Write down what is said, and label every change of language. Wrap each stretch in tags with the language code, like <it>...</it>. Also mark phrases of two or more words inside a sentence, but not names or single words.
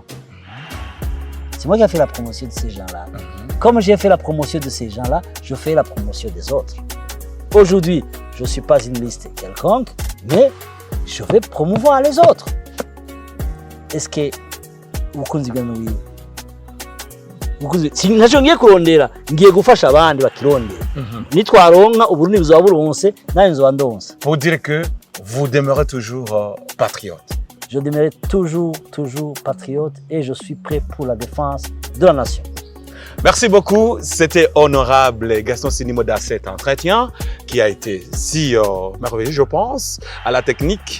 <fr>C'est moi qui ai fait la promotion de ces gens-là. Comme j'ai fait la promotion de ces gens-là, je fais la promotion des autres. Aujourd'hui, je ne suis pas une liste quelconque, mais je vais promouvoir les autres. Est-ce que vous connaissez</fr> <rn>sinashongiye kurondera ngiye gufasha abandi bakirondera nitwaronka uburundi buzaba buronse nayo nzoba ndonse.</rn> <fr>Pour dire que vous demeurez toujours patriote. Je demeurerai toujours patriote et je suis prêt pour la défense de la nation. Merci beaucoup. C'était honorable Gaston Sindimo dans cet entretien qui a été si merveilleux, je pense, à la technique.</fr>